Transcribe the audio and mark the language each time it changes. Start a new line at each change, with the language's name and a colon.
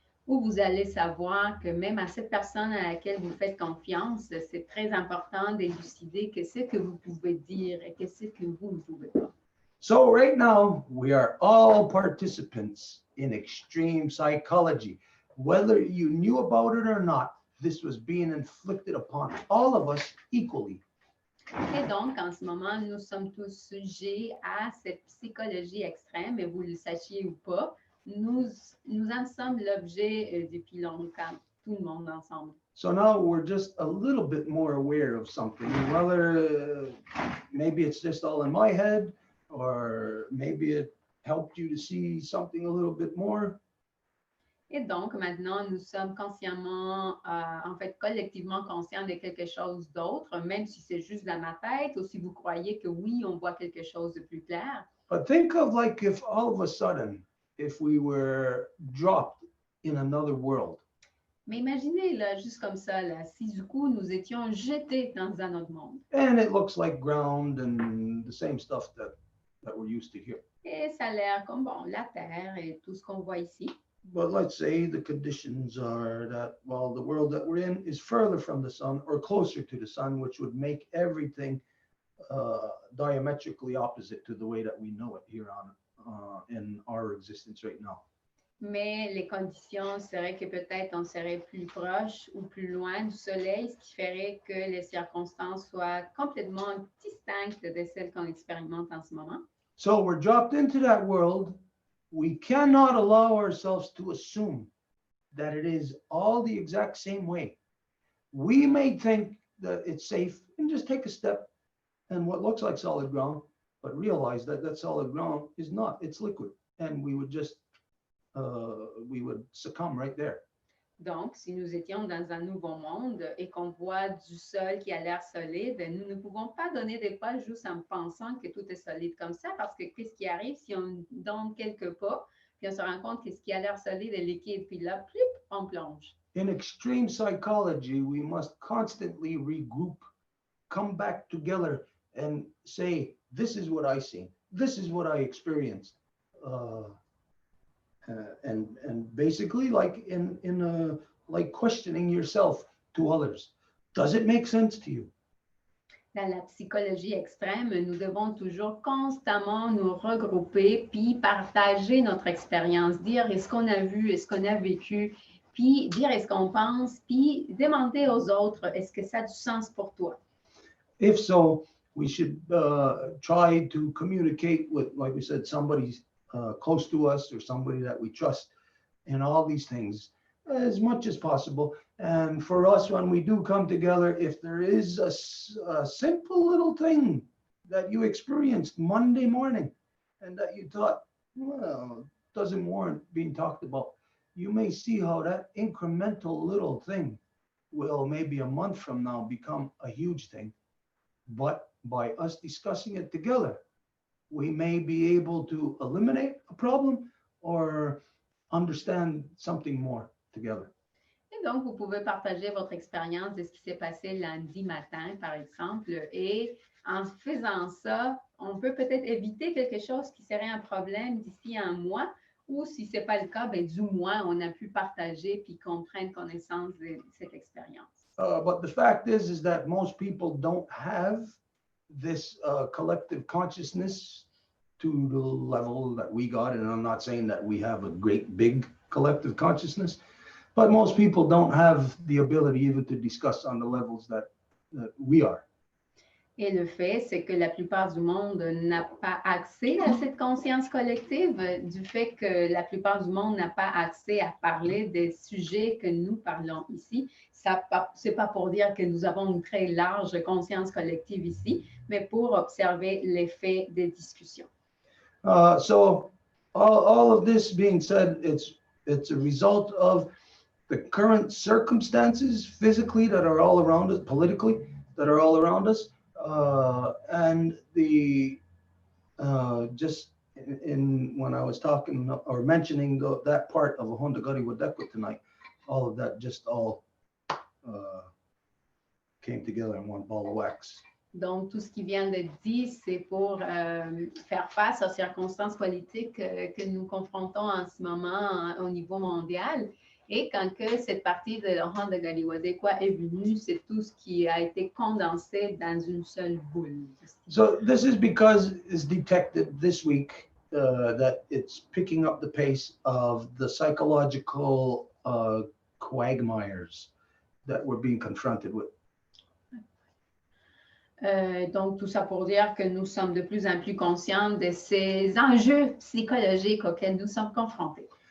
French: Où vous allez savoir que même à cette personne à laquelle vous faites confiance, c'est très important d'élucider que ce que vous pouvez dire et que ce que vous ne pouvez pas.
English: So right now, we are all participants in extreme psychology. Whether you knew about it or not, this was being inflicted upon all of us equally.
French: Et donc, en ce moment, nous sommes tous sujets à cette psychologie extrême, et vous le sachiez ou pas, nous en sommes l'objet depuis longtemps, tout le monde ensemble.
English: So now we're just a little bit more aware of something, whether maybe it's just all in my head, or maybe it helped you to see something a little bit more.
French: Et donc, maintenant, nous sommes consciemment, en fait, collectivement conscients de quelque chose d'autre, même si c'est juste dans ma tête, ou si vous croyez que oui, on voit quelque chose de plus clair.
English: But think of like if all of a sudden, if we were dropped in another world.
French: Mais imaginez, là, juste comme ça, là, si du coup, nous étions jetés dans un autre monde.
English: And it looks like ground and the same stuff that we're used to here.
French: Et ça a l'air comme, bon, la Terre et tout ce qu'on voit ici.
English: But let's say the conditions are that, well, the world that we're in is further from the sun or closer to the sun, which would make everything diametrically opposite to the way that we know it here on in our existence right now.
French: Mais les conditions seraient que peut-être on serait plus proche ou plus loin du Soleil, ce qui ferait que les circonstances soient complètement distinctes de celles qu'on expérimente en ce moment.
English: So we're dropped into that world. We cannot allow ourselves to assume that it is all the exact same way. We may think that it's safe and just take a step and what looks like solid ground, but realize that that solid ground is not, it's liquid. And we would just, we would succumb right there.
French: Donc, si nous étions dans un nouveau monde et qu'on voit du sol qui a l'air solide, nous ne pouvons pas donner des pas juste en pensant que tout est solide comme ça, parce que qu'est-ce qui arrive si on donne quelques pas, puis on se rend compte que ce qui a l'air solide est liquide, puis là, plip, on plonge.
English: In extreme psychology, we must constantly regroup, come back together and say, this is what I see, this is what I experienced. And basically like like questioning yourself to others. Does it make sense to you?
French: Dans la psychologie extrême, nous devons toujours constamment nous regrouper puis partager notre expérience, dire est-ce qu'on a vu, est-ce qu'on a vécu, puis dire est-ce qu'on pense, puis demander aux autres est-ce que ça a du sens pour toi?
English: If so, we should try to communicate with, like we said, somebody close to us or somebody that we trust in all these things as much as possible. And for us, when we do come together, if there is a simple little thing that you experienced Monday morning and that you thought, well, doesn't warrant being talked about, you may see how that incremental little thing will maybe a month from now become a huge thing. But by us discussing it together, we may be able to eliminate a problem or understand something more together.
French: Et donc, vous pouvez partager votre expérience de ce qui s'est passé lundi matin, par exemple, et en faisant ça, on peut peut-être éviter quelque chose qui serait un problème d'ici un mois, ou si ce n'est pas le cas, ben, du moins, on a pu partager puis qu'on prenne connaissance de cette expérience.
English: But the fact is that most people don't have this collective consciousness to the level that we got. And I'm not saying that we have a great big collective consciousness, but most people don't have the ability even to discuss on the levels that we are.
French: Et le fait, c'est que la plupart du monde n'a pas accès à cette conscience collective, du fait que la plupart du monde n'a pas accès à parler des sujets que nous parlons ici. Ce n'est pas pour dire que nous avons une très large conscience collective ici, mais pour observer l'effet des discussions.
English: So all of this being said, it's a result of the current circumstances physically that are all around us, politically that are all around us. And the just in when I was talking or mentioning that part of Honda Gari Wadekwa tonight, all of that just all came together in one ball of wax.
French: Donc, tout ce qui vient d'être dit, c'est pour faire face aux circonstances politiques que nous confrontons en ce moment au niveau mondial. Et quand que cette partie de Honda Gari Wadekwa est venue, c'est tout ce qui a été condensé dans une seule boule.
English: So this is because it's detected this week that it's picking up the pace of the psychological quagmires that we're being confronted with.
French: Donc, tout ça pour dire que nous sommes de plus en plus conscients de ces enjeux psychologiques auxquels nous sommes confrontés.